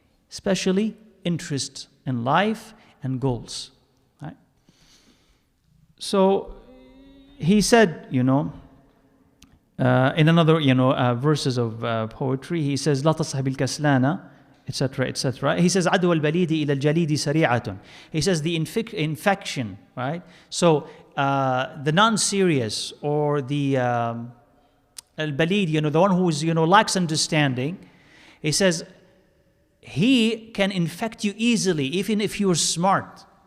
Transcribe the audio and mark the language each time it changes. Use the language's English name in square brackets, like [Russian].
[English] Especially interest in life and goals. Right? So he said, in another, verses of poetry, he says, [Arabic] لا تصحب الكسلانة, [English] etc., etc. He says, [Arabic] عدوى البليد إلى الجليد سريعة. [English] He says the infection, right? So the non-serious or the al-balid, the one who is, lacks understanding, he says, he can infect you easily, even if you're smart.